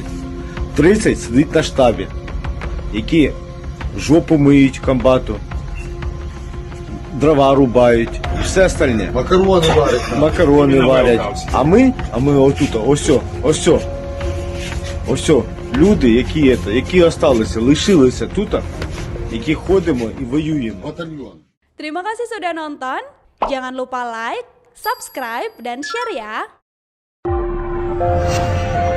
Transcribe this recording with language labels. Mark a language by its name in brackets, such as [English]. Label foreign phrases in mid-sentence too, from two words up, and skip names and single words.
[Ukrainian] 30 сидить на штабі, які жопу миють комбату, дрова рубають і все остальне. Макарони варять. А ми отут, ось, люди, які осталися, лишилися тут, які ходимо і воюємо. Батальйон. [Indonesian] Terima kasih sudah nonton. Jangan lupa like, subscribe, dan share ya.